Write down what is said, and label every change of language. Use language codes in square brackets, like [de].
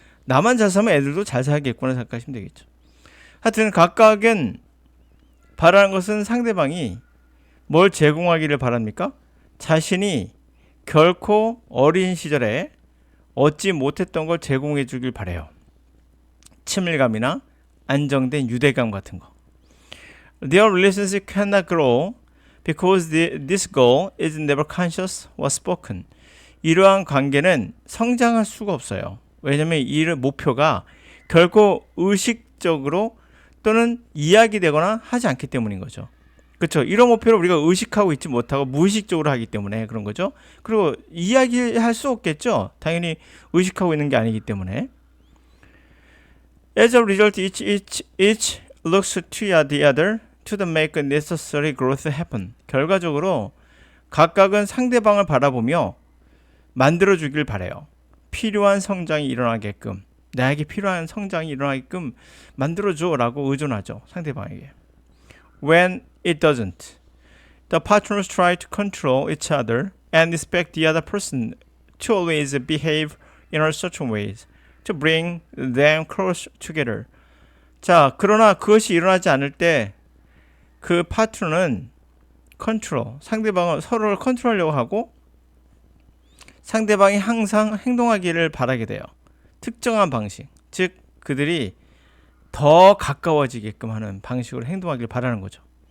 [ko] 나만 잘 살면 애들도 잘 살겠구나 생각하시면 되겠죠. 하여튼 각각은 바라는 것은 상대방이 뭘 제공하기를 바랍니까? 자신이 결코 어린 시절에 얻지 못했던 걸 제공해 주길 바래요. 친밀감이나 안정된 유대감 같은 거. [en] Their relationship cannot grow because this goal is never conscious or spoken. [ko] 이러한 관계는 성장할 수가 없어요. 왜냐하면 이 목표가 결코 의식적으로 또는 이야기되거나 하지 않기 때문인 거죠. 그렇죠. 이런 목표를 우리가 의식하고 있지 못하고 무의식적으로 하기 때문에 그런 거죠. 그리고 이야기할 수 없겠죠. 당연히 의식하고 있는 게 아니기 때문에. [en] As a result, each looks to the other to make necessary growth happen. [ko] 결과적으로 각각은 상대방을 바라보며 만들어주길 바래요. 필요한 성장이 일어나게끔, 나에게 필요한 성장이 일어나게끔 만들어줘라고 의존하죠. 상대방에게. [en] When it doesn't, the partners try to control each other and expect the other person to always behave in such ways to bring them close together. [ko] 자, 그러나 그것이 일어나지 않을 때 그 파트너는 상대방을 서로를 컨트롤하려고 하고 상대방이 항상 행동하기를 바라게 돼요. 특정한 방식, 즉 그들이 더 가까워지게끔 하는 방식으로 행동하기를 바라는 거죠.